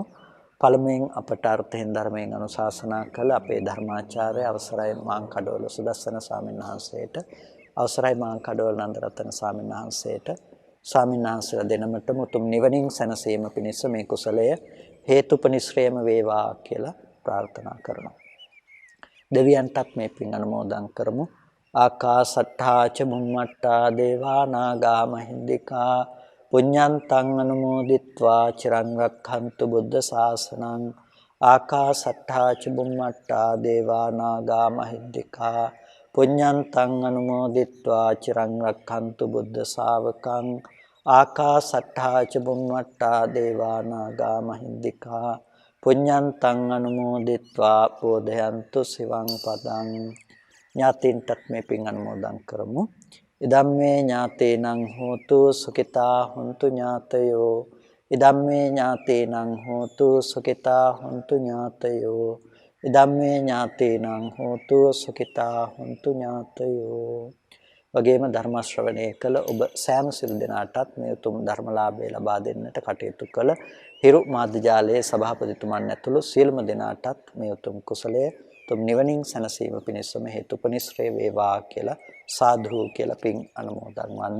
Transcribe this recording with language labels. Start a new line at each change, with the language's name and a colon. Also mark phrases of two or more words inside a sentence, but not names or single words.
Sinhala: පළමුවෙන් අපට අර්ථයෙන් ධර්මයෙන් අනුශාසනා කළ අපේ ධර්මාචාර්ය අවසරයි මාංකඩවල සුදස්සන ස්වාමීන් වහන්සේට, අවසරයි මාංකඩවල නන්දරතන ස්වාමීන් වහන්සේට, ස්වාමීන් වහන්සේලා දෙනමතම උතුම් නිවනින් සැනසීම පිණිස මේ කුසලය හේතුපනිශ්‍රේම වේවා කියලා ප්‍රාර්ථනා කරනවා. දෙවියන්ටත් මේ පින් අනුමෝදන් කරමු.
Pali: ආකාසට්ඨා ච බුම්මට්ඨා දේවා නාග මහින්దికා පුඤ්ඤන්තං අනුමෝදිත්වා චිරං රක්ඛන්තු බුද්ධ ශාසනං. ආකාසට්ඨා ච බුම්මට්ඨා දේවා නාග මහින්దికා පුඤ්ඤන්තං අනුමෝදිත්වා චිරං රක්ඛන්තු බුද්ධ ශාවකං. ආකාසට්ඨා ච බුම්මට්ඨා දේවා නාග මහින්దికා පුඤ්ඤන්තං අනුමෝදිත්වා බෝධයන්තු සිවං පදං.
Sinhala: ඥාතීන්ටත් මේ පින් අනුමෝදන් කරමු.
Pali: ඉදම්මේ ඥාතේනං හෝතු සුඛිතා හොන්තු ඥාතයෝ. ඉදම්මේ ඥාතේනං හෝතු සුඛිතා හොන්තු ඥාතයෝ. ඉදම්මේ ඥාතේනං හෝතු සුඛිතා හොන්තු ඥාතයෝ.
Sinhala: වගේම ධර්ම ශ්‍රවණය කළ ඔබ සෑම සිල් දෙනාටත් මේ උතුම් ධර්මලාභය ලබා දෙන්නට කටයුතු කළ හිරු මාධ්‍ය ජාලයේ සභාපතිතුමන් ඇතුළු සියලුම දෙනාටත් මේ උතුම් කුසලය උතුම් නිවනින් සැනසීම පිණිසම හේතුපනිශ්‍රේ වේවා කියලා සාදු කියලා පින් අනුමෝදන් වන්න.